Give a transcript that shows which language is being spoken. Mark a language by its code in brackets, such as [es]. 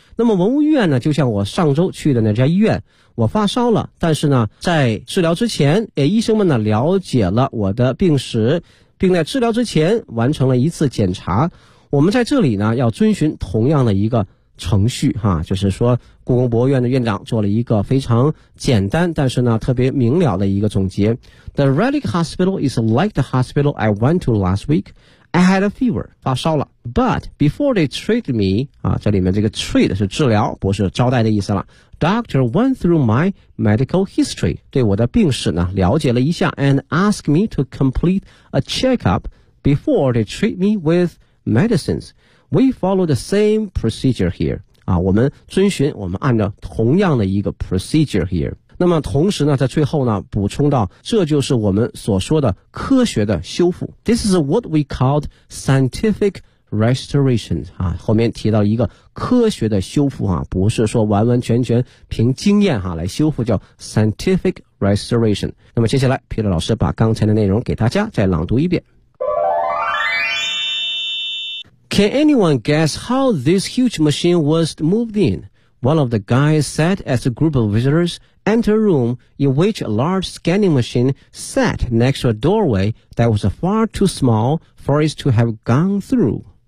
[zh] 那么文物院呢就像我上周去的那家医院，我发烧了，但是呢在治疗之前医生们呢了解了我的病史，并在治疗之前完成了一次检查。我们在这里呢要遵循同样的一个程序哈，就是说故宫博物院的院长做了一个非常简单但是呢特别明了的一个总结。 [en] The Relic Hospital is like the hospital I went to last week. I had a fever, [zh] 发烧了。 [en] But before they treated me, [zh] 啊，这里面这个 treat 是治疗不是招待的意思了。 [en] Doctor went through my medical history, [zh] 对我的病史呢了解了一下。 [en] And asked me to complete a checkup before they treat me with medicines. We follow the same procedure here. [zh] 啊，我们遵循，我们按照同样的一个 [en] procedure here. [zh] 那么同时呢，在最后呢，补充到，这就是我们所说的科学的修复。 [en] This is what we called scientific restoration. [zh] 啊，后面提到一个科学的修复啊，不是说完完全全凭经验啊来修复，叫 scientific restoration. 那么接下来 ，Peter 老师把刚才的内容给大家再朗读一遍。 [en] Can anyone guess how this huge machine was moved in? One of the guys said as a group of visitors entered a room in which a large scanning machine sat next to a doorway that was far too small for it to have gone through.